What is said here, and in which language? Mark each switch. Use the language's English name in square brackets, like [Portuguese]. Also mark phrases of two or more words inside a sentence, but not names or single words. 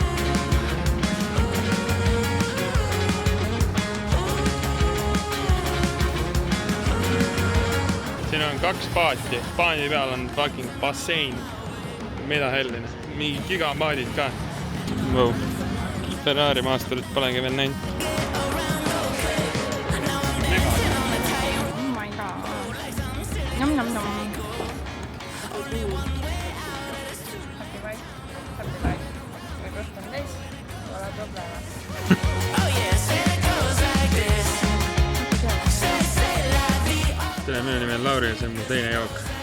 [Estonian] Siin on 2 paati. Paadi peal on fucking bassein. Mida helline. Mingi gigapaadid ka. Wow. Ferrari maasturit polegi veel näinud. [English] Oh my god. Nom. [Estonian] Tere, minu nimi on Lauri ja see on mu teine jook.